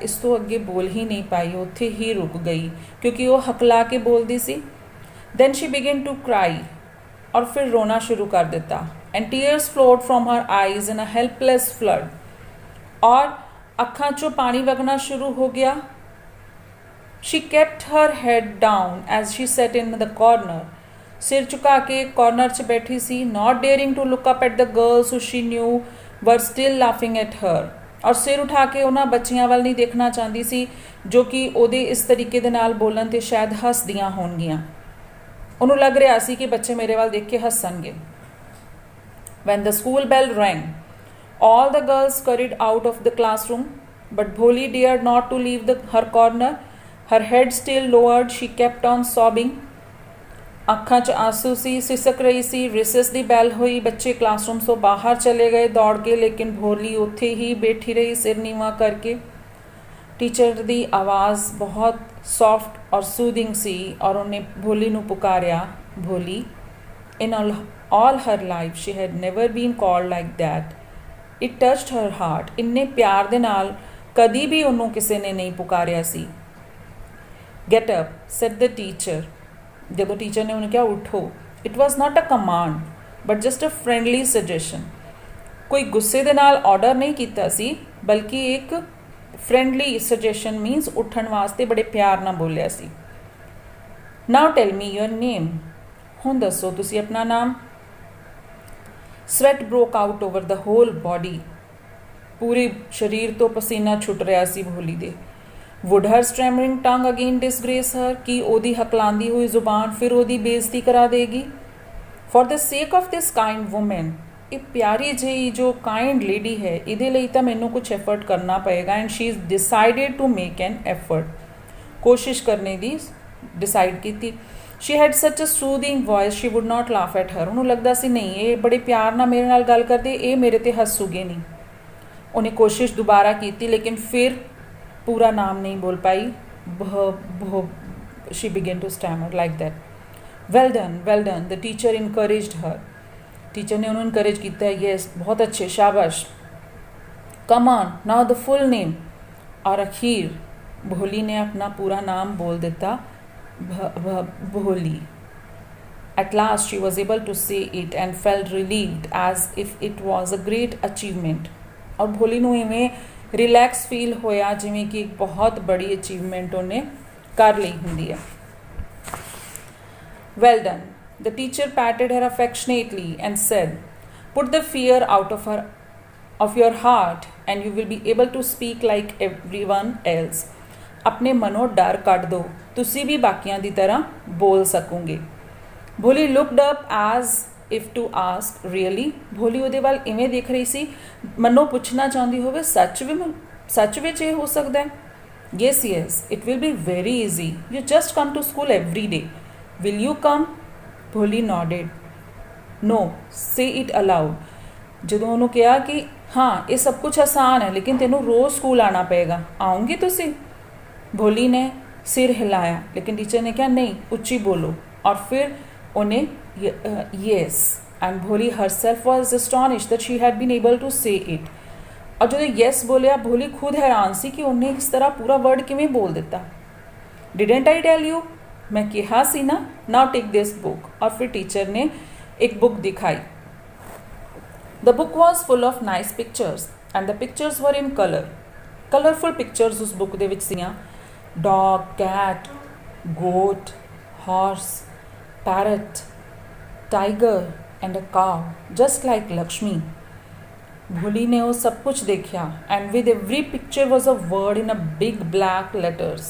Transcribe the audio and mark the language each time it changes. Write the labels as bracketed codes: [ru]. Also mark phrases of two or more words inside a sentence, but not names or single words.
[pa] ਇਸ ਤੋਂ ਅੱਗੇ ਬੋਲ ਹੀ ਨਹੀਂ ਪਾਈ, ਉੱਥੇ ਹੀ ਰੁਕ ਗਈ ਕਿਉਂਕਿ ਉਹ ਹਕਲਾ ਕੇ ਬੋਲਦੀ ਸੀ। [en] then she began to cry, [pa] ਔਰ ਫਿਰ ਰੋਣਾ ਸ਼ੁਰੂ ਕਰ ਦਿੱਤਾ। [en] and tears flowed from her eyes in a helpless flood, [pa] ਔਰ ਅੱਖਾਂ 'ਚੋਂ ਪਾਣੀ ਵਗਣਾ ਸ਼ੁਰੂ ਹੋ ਗਿਆ। [en] She kept her head down as she sat in the corner. [pa] ਸਿਰ ਝੁਕਾ ਕੇ ਕਾਰਨਰ 'ਚ ਬੈਠੀ ਸੀ, [en] not daring to look up at the girls who she knew were still laughing at her. [pa] ਔਰ ਸਿਰ ਉਠਾ ਕੇ ਉਹਨਾਂ ਬੱਚੀਆਂ ਵੱਲ ਨਹੀਂ ਦੇਖਣਾ ਚਾਹੁੰਦੀ ਸੀ ਜੋ ਕਿ ਉਹਦੇ ਇਸ ਤਰੀਕੇ ਦੇ ਨਾਲ ਬੋਲਣ 'ਤੇ ਸ਼ਾਇਦ ਹੱਸਦੀਆਂ ਹੋਣਗੀਆਂ। ਉਹਨੂੰ ਲੱਗ ਰਿਹਾ ਸੀ ਕਿ ਬੱਚੇ ਮੇਰੇ ਵੱਲ ਦੇਖ ਕੇ ਹੱਸਣਗੇ। [en] When the school bell rang, all the girls scurried out of the classroom, but Bholi dared not to leave her corner. Her head still lowered, she kept on sobbing. [pa] ਅੱਖਾਂ 'ਚ ਆਂਸੂ ਸੀ, ਸਿਸਕ ਰਹੀ ਸੀ। ਰਿਸੈਸ ਦੀ ਬੈਲ ਹੋਈ, ਬੱਚੇ ਕਲਾਸਰੂਮ ਤੋਂ ਬਾਹਰ ਚਲੇ ਗਏ ਦੌੜ ਕੇ, ਲੇਕਿਨ ਭੋਲੀ ਉੱਥੇ ਹੀ ਬੈਠੀ ਰਹੀ ਸਿਰ ਨੀਵਾਂ ਕਰਕੇ। ਟੀਚਰ ਦੀ ਆਵਾਜ਼ ਬਹੁਤ ਸੌਫਟ ਔਰ ਸੂਦਿੰਗ ਸੀ ਔਰ ਉਹਨੇ ਭੋਲੀ ਨੂੰ ਪੁਕਾਰਿਆ, ਭੋਲੀ। [en] In all her life she had never been called like that. It touched her heart. [pa] ਇੰਨੇ ਪਿਆਰ ਦੇ ਨਾਲ ਕਦੀ ਵੀ ਉਹਨੂੰ ਕਿਸੇ ਨੇ ਨਹੀਂ ਪੁਕਾਰਿਆ ਸੀ। [en] Get up, said the teacher. [pa] ਜਦੋਂ ਟੀਚਰ ਨੇ ਉਹਨੂੰ ਕਿਹਾ ਉੱਠੋ, [en] it was not a command, but just a friendly suggestion. [pa] ਕੋਈ ਗੁੱਸੇ ਦੇ ਨਾਲ ਆਰਡਰ ਨਹੀਂ ਕੀਤਾ ਸੀ, ਬਲਕਿ ਇੱਕ [en] friendly suggestion means [pa] ਉੱਠਣ ਵਾਸਤੇ ਬੜੇ ਪਿਆਰ ਨਾਲ ਬੋਲਿਆ ਸੀ। [en] Now tell me your name. [pa] ਹੁਣ ਦੱਸੋ ਤੁਸੀਂ ਆਪਣਾ ਨਾਮ। [en] Sweat broke out over the whole body. [pa] ਪੂਰੇ ਸਰੀਰ ਤੋਂ ਪਸੀਨਾ ਛੁੱਟ ਰਿਹਾ ਸੀ ਭੋਲੀ ਦੇ। [en] Would her stammering tongue again disgrace her? [pa] ਕਿ ਉਹਦੀ ਹਕਲਾਂਦੀ ਹੋਈ ਜ਼ੁਬਾਨ ਫਿਰ ਉਹਦੀ ਬੇਇੱਜ਼ਤੀ ਕਰਾ ਦੇਗੀ? [en] For the sake of this kind woman, [pa] ਇਹ ਪਿਆਰੀ ਜਿਹੀ ਜੋ [en] kind lady [pa] ਹੈ, ਇਹਦੇ ਲਈ ਤਾਂ ਮੈਨੂੰ ਕੁਝ ਐਫਰਟ ਕਰਨਾ ਪਏਗਾ। [en] and she is decided to make an effort. [pa] ਕੋਸ਼ਿਸ਼ ਕਰਨੇ ਦੀ ਡਿਸਾਈਡ ਕੀਤੀ। [en] she had such a soothing voice, she would not laugh at her. [pa] ਉਹਨੂੰ ਲੱਗਦਾ ਸੀ ਨਹੀਂ ਇਹ ਬੜੇ ਪਿਆਰ ਨਾਲ ਮੇਰੇ ਨਾਲ ਗੱਲ ਕਰਦੇ, ਇਹ ਮੇਰੇ 'ਤੇ ਹੱਸੂਗੇ ਨਹੀਂ। ਉਹਨੇ ਕੋਸ਼ਿਸ਼ ਦੁਬਾਰਾ ਕੀਤੀ, ਲੇਕਿਨ ਫਿਰ ਪੂਰਾ ਨਾਮ ਨਹੀਂ ਬੋਲ ਪਾਈ। [en] She began to stammer like that. Well done, well done. The teacher encouraged her. [hi] Teacher ने उन्हें encourage ਕੀਤਾ, yes, बहुत अच्छे, शाबाश. [en] Come on, now the full name. [hi] और अखीर भोली ने अपना पूरा नाम बोल देता, भोली. [en] At last she was able to say it and felt relieved as if it was a great achievement. [pa] और भोली ਨੂੰ ਇਵੇਂ [en] relax feel [pa] ਹੋਇਆ ਜਿਵੇਂ ਕਿ ਇੱਕ ਬਹੁਤ ਬੜੀ ਅਚੀਵਮੈਂਟ ਉਹਨੇ ਕਰ ਲਈ ਹੁੰਦੀ ਹੈ। [en] Well done. The teacher patted her affectionately and said, put the fear out of her of your heart and you will be able to speak like everyone else. [pa] ਆਪਣੇ ਮਨੋਂ ਡਰ ਕੱਢ ਦਿਓ, ਤੁਸੀਂ ਵੀ ਬਾਕੀਆਂ ਦੀ ਤਰ੍ਹਾਂ ਬੋਲ ਸਕੋਗੇ। [en] Bholi looked up as if to ask really. [pa] ਭੋਲੀ ਉਹਦੇ ਵੱਲ ਇਵੇਂ ਦੇਖ ਰਹੀ ਸੀ ਮਨੋਂ ਪੁੱਛਣਾ ਚਾਹੁੰਦੀ ਹੋਵੇ ਸੱਚ ਵਿੱਚ ਇਹ ਹੋ ਸਕਦਾ ਹੈ। [en] yes yes it will be very easy, you just come to school every day, will you come? Bholi nodded. No, say it aloud. [pa] ਜਦੋਂ ਉਹਨੂੰ ਕਿਹਾ ਕਿ ਹਾਂ ਇਹ ਸਭ ਕੁਝ ਆਸਾਨ ਹੈ ਲੇਕਿਨ ਤੈਨੂੰ ਰੋਜ਼ ਸਕੂਲ ਆਉਣਾ ਪਏਗਾ, ਆਉਂਗੇ ਤੁਸੀਂ? ਭੋਲੀ ਨੇ ਸਿਰ ਹਿਲਾਇਆ ਲੇਕਿਨ ਟੀਚਰ ਨੇ ਕਿਹਾ ਨਹੀਂ, ਉੱਚੀ ਬੋਲੋ। ਔਰ ਫਿਰ ਉਹਨੇ [en] yes, and Bholi herself was astonished that she had been able to say it. [pa] ਔਰ ਜਦੋਂ ਯੈਸ ਬੋਲਿਆ ਭੋਲੀ ਖੁਦ ਹੈਰਾਨ ਸੀ ਕਿ ਉਹਨੇ ਇਸ ਤਰ੍ਹਾਂ ਪੂਰਾ ਵਰਡ ਕਿਵੇਂ ਬੋਲ ਦਿੱਤਾ। [en] didn't I tell you, [pa] ਮੈਂ ਕਿਹਾ ਸੀ ਨਾ, [en] now take this book. [pa] ਔਰ ਫਿਰ ਟੀਚਰ ਨੇ [hi] एक book दिखाई। [en] The book was full of nice pictures and the pictures were in color. Colorful pictures [pa] उस book ਦੇ ਵਿੱਚ ਸੀਆਂ। [en] Dog, cat, goat, horse, parrot, tiger and a cow, just like Lakshmi. [pa] ਭੋਲੀ ਨੇ ਉਹ ਸਭ ਕੁਝ ਦੇਖਿਆ [en] and with every picture was a word in a big black letters।